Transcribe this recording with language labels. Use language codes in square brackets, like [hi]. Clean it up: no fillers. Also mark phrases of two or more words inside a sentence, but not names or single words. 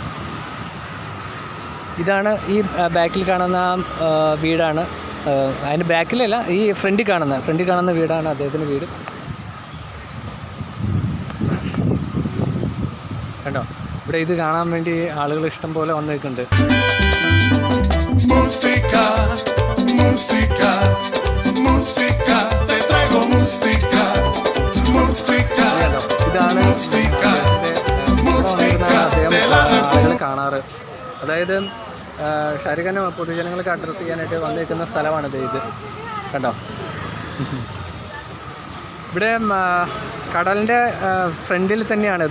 [ml] ഇതാണ് ഈ ബാക്കിൽ കാണുന്ന വീടാണ്. അതിൻ്റെ ബാക്കിലല്ല, ഈ ഫ്രണ്ടിൽ കാണുന്ന വീടാണ് അദ്ദേഹത്തിൻ്റെ വീട്. കണ്ടോ, ഇവിടെ ഇത് കാണാൻ വേണ്ടി ആളുകൾ ഇഷ്ടം പോലെ വന്ന് നിൽക്കുന്നുണ്ട്. [es] Música, música, música, te traigo música, música, [ml] ഇതാണ് ആളുകൾ കാണാറ്. അതായത് ഷാരൂഖ് ഖാനെ പൊതുജനങ്ങൾക്ക് അഡ്രസ്സ് ചെയ്യാനായിട്ട് വന്നിരിക്കുന്ന സ്ഥലമാണിത്. ഇത് കണ്ടോ, ഇവിടെ കടലിൻ്റെ ഫ്രണ്ടിൽ തന്നെയാണിത്.